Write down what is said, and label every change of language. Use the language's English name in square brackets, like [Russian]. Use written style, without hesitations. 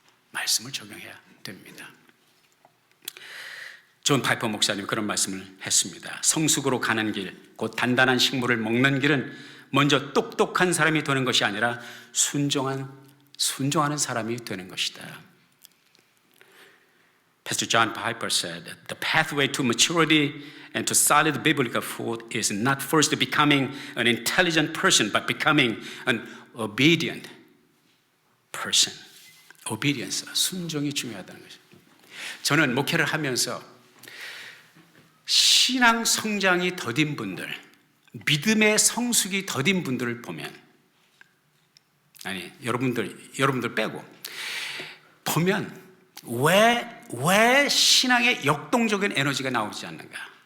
[Korean] 말씀을 적용해야 됩니다. 존 파이퍼 목사님 그런 말씀을 했습니다. 성숙으로 가는 길, 곧 단단한 식물을 먹는 길은 먼저 똑똑한 사람이 되는 것이 아니라 순종하는 사람이 되는 것이다. [English] Pastor John Piper said, "The pathway to maturity and to solid biblical food is not first becoming an intelligent person, but becoming an obedient person." [Korean] Obedience, 순종이 중요하다는 것이죠. 저는 목회를 하면서 신앙 성장이 더딘 분들, 믿음의 성숙이 더딘 분들을 보면 아니, 여러분들 빼고 보면 왜 신앙에 역동적인 에너지가 나오지 않는가?